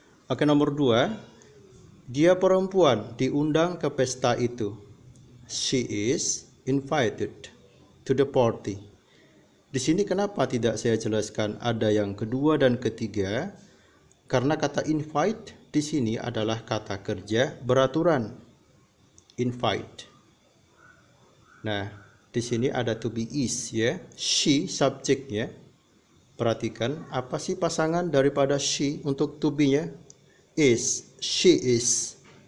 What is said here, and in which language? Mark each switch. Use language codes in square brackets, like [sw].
[id] Oke, nomor 2. Dia perempuan diundang ke pesta itu. [en] She is invited to the party. [id] Di sini kenapa tidak saya jelaskan ada yang kedua dan ketiga? Karena kata invite di sini adalah kata kerja beraturan. Invite. Nah, di sini ada to be is ya. She subjeknya. Perhatikan apa sih pasangan daripada she untuk to be-nya? Is. [en] She is.